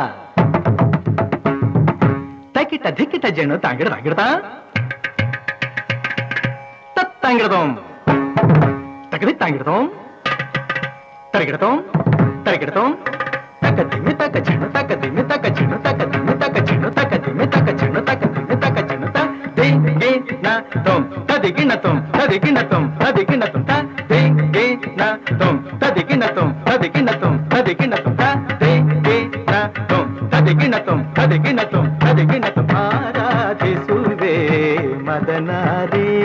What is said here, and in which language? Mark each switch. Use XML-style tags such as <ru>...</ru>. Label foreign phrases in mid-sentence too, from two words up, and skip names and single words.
<kn>ತಕಿಟ ಧಿಕಿಟ ಝಣು ತಾಂಗಿಡ ತಾಂಗಿಡತ ತತ್ತಾಂಗಿಡದೋಂ ತಕದಿ ತಾಂಗಿಡದೋಂ ತರಗಿಡತೋಂ ತರಗಿಡತೋಂ ತಕ ಧಿಮಿ ತಕ ಝಣ ತಕ ಧಿಮಿ ತಕ ಝಣ ತಕ ಧಿಮಿ ತಕ ಝಣ ತಕ ಧಿಮಿ ತಕ ಝಣ ತಕ ಧಿಮಿ ತಕ ಝಣ ತ ದೇ ಗೆ ನ ತೋಂ ತದಿಗಿನ ತೋಂ ತದಿಗಿನ ತೋಂ ತದಿಗಿನ ತೋಂ ತ ದೇ ಗೆ ನ ತೋಂ ತದಿಗಿನ ತೋಂ ತದಿಗಿನ ತೋಂ ತದಿಗಿನ ತೋಂ ತ ದೇ ಗೆ ನ ತೋಂ ತದಿಗಿನ ತೋಂ ತದಿಗಿನ ತೋಂ ತದಿಗಿನ ತೋಂ ಆರಾಧಿಸುವೆ ಮದನಾರಿ</kn>